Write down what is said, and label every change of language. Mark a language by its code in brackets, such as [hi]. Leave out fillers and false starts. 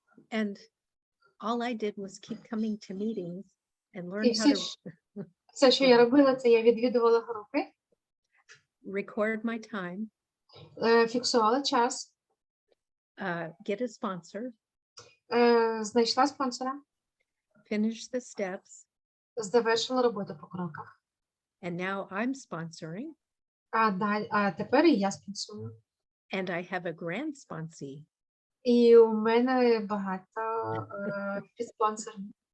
[en] And all I did was keep coming to meetings and learn [uk] І [en] how to [uk] все, що я робила, це я відвідувала групи, [en] record my time, [uk] фіксувала час, [en] get a sponsor, [uk] знайшла спонсора, [en] finish the steps, [uk] завершила роботу по кроках. [en] and now I'm sponsoring, [uk] А тепер і я спонсорую. [en] and I have a grand sponsee. [uk] І у мене багато спонсорів.